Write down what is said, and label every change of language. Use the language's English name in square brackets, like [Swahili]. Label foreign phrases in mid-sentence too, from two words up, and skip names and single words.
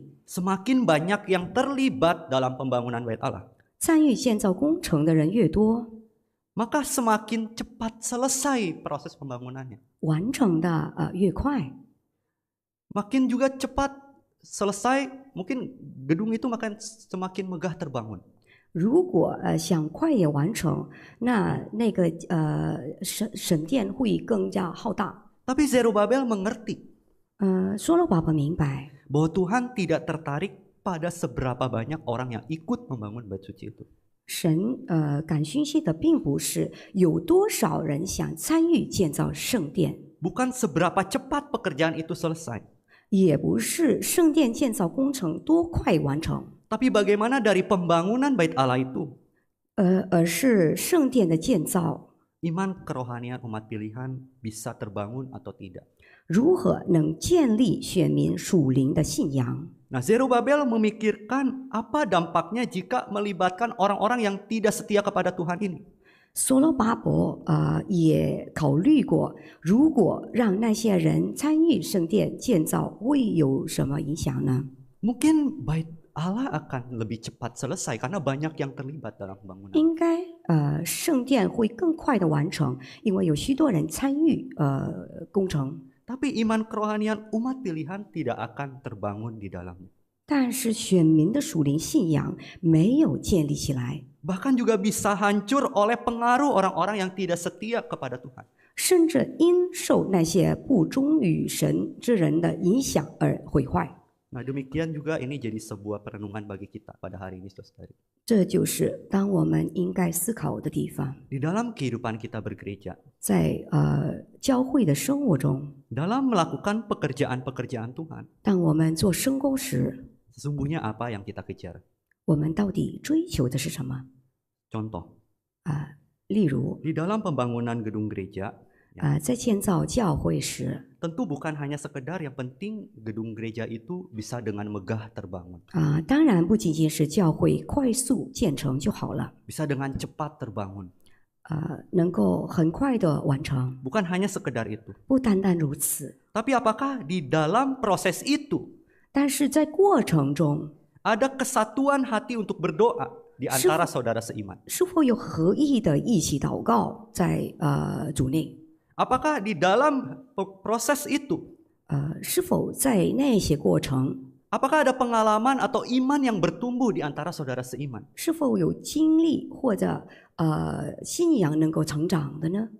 [Indonesian] Semakin banyak yang terlibat dalam pembangunan bait Allah, [Chinese] 参与建造工程的人越多， [Indonesian] maka semakin cepat selesai proses pembangunannya. [Chinese] 完成的越快。 [Indonesian] Makin juga cepat selesai, mungkin gedung itu makin semakin megah terbangun. [Chinese] 如果想快也完成，那个神殿会更加浩大。 [Indonesian] Tapi Zerubabel mengerti [Chinese] 说了爸爸明白， [Indonesian] bahwa Tuhan tidak tertarik pada seberapa banyak orang yang ikut membangun bait suci itu. [Chinese] 神感讯息的并不是有多少人想参与建造圣殿， [Indonesian] Bukan seberapa cepat pekerjaan itu selesai, [Chinese] 也不是圣殿建造工程多快完成， [Indonesian] tapi bagaimana dari pembangunan bait Allah itu [Chinese] 而是圣殿的建造 [Indonesian] iman kerohanian umat pilihan bisa terbangun atau tidak. [Chinese] 如何能建立选民属灵的信仰。 [Indonesian] Nah, Zerubabel memikirkan apa dampaknya jika melibatkan orang-orang yang tidak setia kepada Tuhan ini. [Chinese] 所罗巴伯也考虑过，如果让那些人参与圣殿建造，会有什么影响呢？ [Indonesian] Mungkin bait Allah akan lebih cepat selesai karena banyak yang terlibat dalam pembangunan. [Chinese] 应该圣殿会更快的完成，因为有许多人参与工程。 [Indonesian] Tapi iman kerohanian umat pilihan tidak akan terbangun di dalamnya. [Chinese] 但是选民的属灵信仰没有建立起来， [Indonesian] Bahkan juga bisa hancur oleh pengaruh orang-orang yang tidak setia kepada Tuhan. [Chinese] 甚至因受那些不忠于神之人的影响而毁坏。 [Indonesian] Nah, demikian juga ini jadi sebuah perenungan bagi kita pada hari ini, saudara. [Chinese] 这就是当我们应该思考的地方。 [Indonesian] Di dalam kehidupan kita bergereja, [Chinese] 在教会的生活中， [Indonesian] dalam melakukan pekerjaan-pekerjaan Tuhan, [Chinese] 当我们做圣工时， [Indonesian] sesungguhnya apa yang kita kejar? [Chinese] 我们到底追求的是什么？ [Indonesian] Contoh, [Chinese] 例如 [Indonesian] di dalam pembangunan gedung gereja, [Chinese] 在建造教会时， [Indonesian] tentu bukan hanya sekedar yang penting gedung gereja itu bisa dengan megah terbangun, [Chinese] 当然不仅仅是教会快速建成就好了， [Indonesian] bisa dengan cepat terbangun. [Chinese] 能够很快的完成， [Indonesian] Bukan hanya sekedar itu. [Chinese] 不单单如此。 [Indonesian] Tapi apakah di dalam proses itu [Chinese] 但是在过程中， [Indonesian] ada kesatuan hati untuk berdoa di antara saudara seiman? [Chinese] 是否有合意的一起祷告在主内？ [Indonesian] Apakah di dalam proses itu [Chinese] 是否在那些过程， [Indonesian] apakah ada pengalaman atau iman yang bertumbuh di antara saudara seiman? [Chinese] 是否有经历或者信仰能够成长的呢？